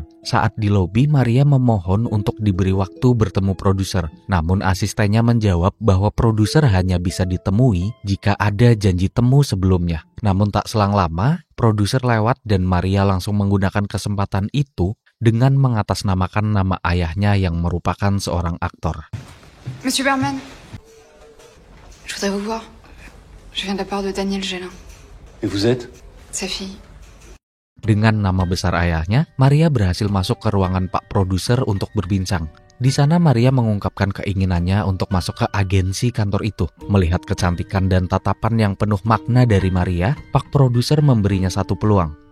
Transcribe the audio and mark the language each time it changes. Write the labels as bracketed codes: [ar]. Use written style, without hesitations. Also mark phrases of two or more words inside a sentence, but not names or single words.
[id] Saat di lobi, Maria memohon untuk diberi waktu bertemu produser. Namun asistennya menjawab bahwa produser hanya bisa ditemui jika ada janji temu sebelumnya. Namun tak selang lama, produser lewat dan Maria langsung menggunakan kesempatan itu dengan mengatasnamakan nama ayahnya yang merupakan seorang aktor. [fr] Monsieur Berman, je voudrais vous voir. Je viens de la part de Daniel Gélin. Et vous êtes? Sa fille. [id] Dengan nama besar ayahnya, Maria berhasil masuk ke ruangan Pak Produser untuk berbincang. Di sana Maria mengungkapkan keinginannya untuk masuk ke agensi kantor itu. Melihat kecantikan dan tatapan yang penuh makna dari Maria, Pak Produser memberinya satu peluang.